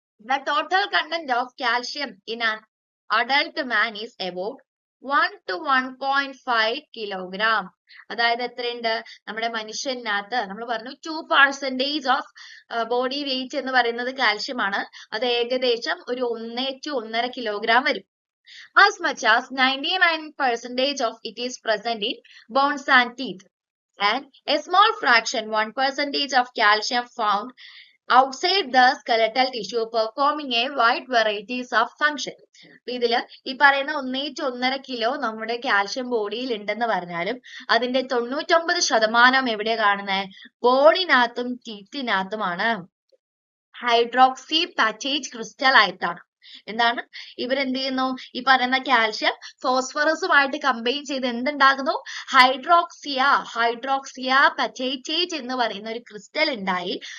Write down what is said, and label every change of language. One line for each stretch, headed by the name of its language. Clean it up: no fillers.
English: The total content of calcium in an adult man is about 1 to 1.5 kilogram.
Malayalam: അതായത് എത്രയുണ്ട്, നമ്മുടെ മനുഷ്യനകത്ത് നമ്മൾ പറഞ്ഞു 2% ഓഫ് ബോഡി വെയിറ്റ് എന്ന് പറയുന്നത് കാൽഷ്യം ആണ്. അത് ഏകദേശം ഒരു 1 to 1.5 കിലോഗ്രാം വരും.
English: As much as 99% of it is present in bones and teeth, and a small fraction 1% of calcium found outside the skeletal tissue performing a wide varieties of function.
Malayalam: ഇതില് ഈ പറയുന്ന 1 to 1.5 kilo നമ്മുടെ calcium ബോഡിയിൽ ഉണ്ടെന്ന് പറഞ്ഞാലും അതിന്റെ 99% എവിടെ കാണുന്നത്, ബോണിനകത്തും ടീത്തിനകത്തുമാണ്. ഹൈഡ്രോക്സി പാറ്റേറ്റ് ക്രിസ്റ്റൽ ആയിട്ടാണ്. എന്താണ്, ഇവരെന്ത് ചെയ്യുന്നു, ഈ പറയുന്ന കാൽഷ്യം ഫോസ്ഫറസുമായിട്ട് കമ്പൈൻ ചെയ്ത് എന്തുണ്ടാകുന്നു, ഹൈഡ്രോക്സിയ പറ്റേറ്റേറ്റ് എന്ന് പറയുന്ന ഒരു ക്രിസ്റ്റൽ ഉണ്ടായി.